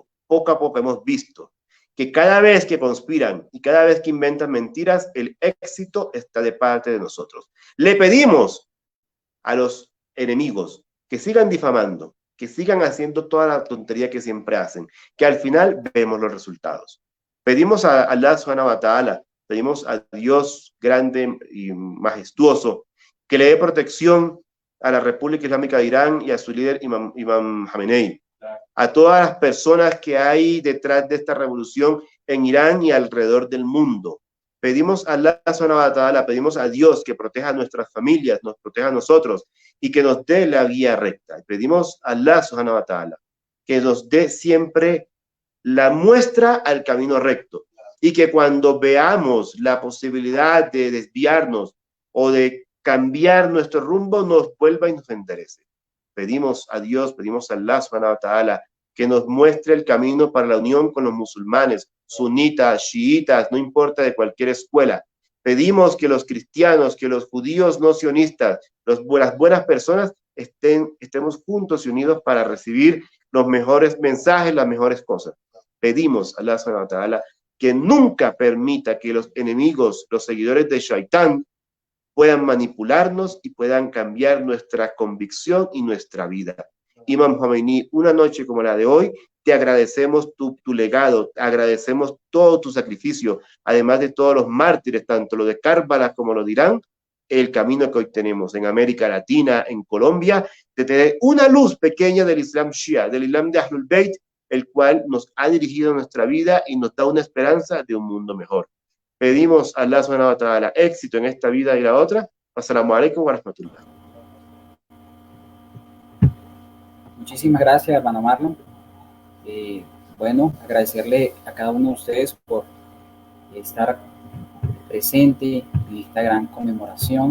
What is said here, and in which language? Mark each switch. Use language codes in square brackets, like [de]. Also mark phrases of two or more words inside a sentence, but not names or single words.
[es] Poco a poco hemos visto que cada vez que conspiran y cada vez que inventan mentiras, el éxito está de parte de nosotros. Le pedimos a los enemigos que sigan difamando, que sigan haciendo toda la tontería que siempre hacen, que al final vemos los resultados. Pedimos a [ar] الله سبحانه وتعالى, [es] pedimos a Dios grande y majestuoso que le dé protección a la República Islámica de Irán y a su líder Imam Khamenei, a todas las personas que hay detrás de esta revolución en Irán y alrededor del mundo. Pedimos a [ar] الله سبحانه وتعالى, [es] pedimos a Dios que proteja a nuestras familias, nos proteja a nosotros y que nos dé la guía recta. Pedimos a [ar] الله سبحانه وتعالى [es] que nos dé siempre la muestra al camino recto y que cuando veamos la posibilidad de desviarnos o de cambiar nuestro rumbo, nos vuelva y nos enderece. Pedimos a Dios, pedimos a [ar] الله سبحانه وتعالى [es] que nos muestre el camino para la unión con los musulmanes, sunitas, chiitas, no importa de cualquier escuela. Pedimos que los cristianos, que los judíos no sionistas, las buenas personas estemos juntos y unidos para recibir los mejores mensajes, las mejores cosas. Pedimos a [ar] الله سبحانه وتعالى [es] que nunca permita que los enemigos, los seguidores de Shaitán, puedan manipularnos y puedan cambiar nuestra convicción y nuestra vida. Imam Khomeini, una noche como la de hoy, te agradecemos tu legado, agradecemos todo tu sacrificio, además de todos los mártires, tanto lo de Karbala como lo de Irán, el camino que hoy tenemos en América Latina, en Colombia, de tener una luz pequeña del Islam Shia, del Islam de Ahlul Bayt, el cual nos ha dirigido nuestra vida y nos da una esperanza de un mundo mejor. Pedimos a [ar] الله سبحانه وتعالى [es] éxito en esta vida y la otra. [ar] السلام عليكم ورحمة الله. [es] Muchísimas gracias, hermano Marlon. Bueno, agradecerle a cada uno de ustedes por estar presente en esta gran conmemoración.